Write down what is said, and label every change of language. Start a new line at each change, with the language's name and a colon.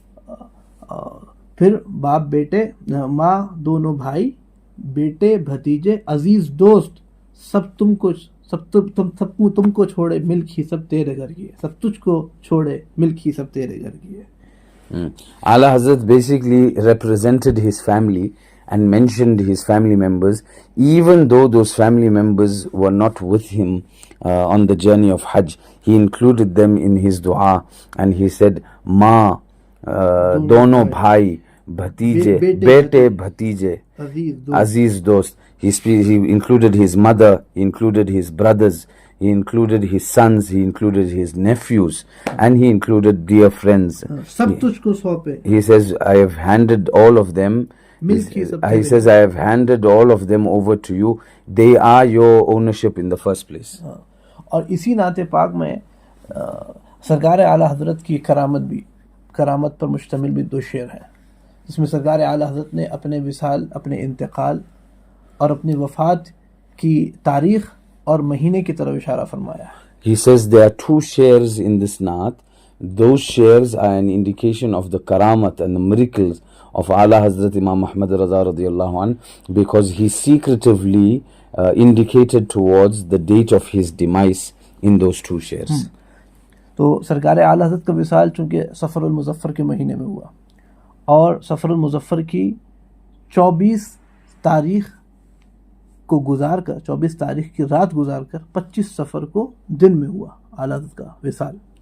Hindi: फिर बाप बेटे, माँ दोनों भाई बेटे भतीजे अजीज दोस्त सब तुमको छोड़े मिल्क ही सब तेरे घर की है, सब तुझको छोड़े मिल्क ही सब तेरे घर की है.
English: Ala Hazrat basically represented his family and mentioned his family members, even though those family members were not with him on the journey of Hajj. He included them in his dua, and he said
Hindi: माँ दोनों भाई भतीजे बेटे भतीजे अजीज दोस्त.
English: He included his mother, he included his brothers, he included his sons, he included his nephews, and he included dear friends.
Hindi: सब तुझको सौंपे.
English: He says, I have handed all of them. He says, I have handed all of them over to you. They are your ownership in the first place.
Hindi: और इसी नाते पाक में सरकार आला हजरत की करामत पर मुश्तमिल भी दो शेर हैं, जिसमें सरकार आला हजरत ने अपने विसाल, अपने इंतकाल और अपनी वफात की तारीख और महीने की तरफ इशारा फरमाया.
English: He says there are two shares in this naat. Those shares are an indication of the karamat and the miracles of Ala Hazrat Imam Ahmed Raza radiyallahu anh, because he secretively indicated towards the date of his demise in those two shares.
Hindi: तो सरकार आला हज़रत का विसाल चूँकि सफ़रुल मुज़फ़्फ़र के महीने में हुआ, और सफ़रुल मुज़फ़्फ़र की 24 तारीख को गुजार कर, 24 तारीख की रात गुजार कर 25 सफ़र को दिन में हुआ आला हज़रत का विसाल.